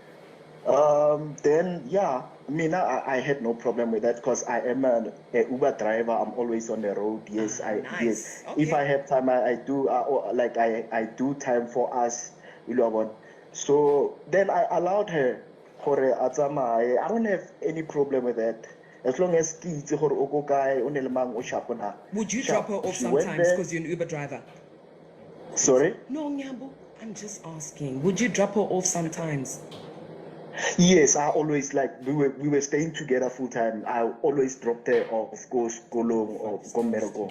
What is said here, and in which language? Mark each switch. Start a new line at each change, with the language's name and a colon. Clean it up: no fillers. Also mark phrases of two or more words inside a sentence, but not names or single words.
English: Then yeah, I had no problem with that because I am a Uber driver. I'm always on the road. Yes, nice. yes. Okay. If I have time, I do. I do time for us. So then I allowed her. I don't have any problem with that. as long as
Tswana: ke itse gore o ko kae o ne le mang o sharp na.
English: Would you Sharp. drop her off She went sometimes there. because you're an Uber driver? Sorry? No, Nyambo, I'm just asking. Would you drop her off sometimes? Yes, I always like we were staying together full time. I always dropped her off, go Golong or go Meroko.